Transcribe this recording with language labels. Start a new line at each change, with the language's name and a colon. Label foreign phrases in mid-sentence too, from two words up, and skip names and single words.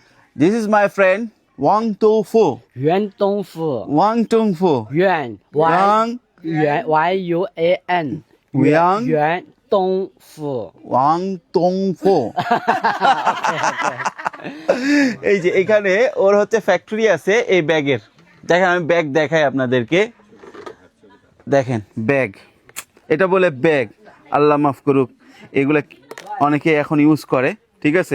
English: This is my friend Wang Dongfu. 袁东富， Wang Dongfu. 袁 Wang Y U A N， Yang 袁东富。 Wang Dongfu.
Bangla: এই যে এখানে ওর হচ্ছে ফ্যাক্টরি আছে এই ব্যাগের। দেখেন আমি ব্যাগ দেখাই আপনাদেরকে। দেখেন ব্যাগ, এটা বলে ব্যাগ, আল্লাহ মাফ করুক, এগুলো অনেকে এখন ইউজ করে, ঠিক আছে।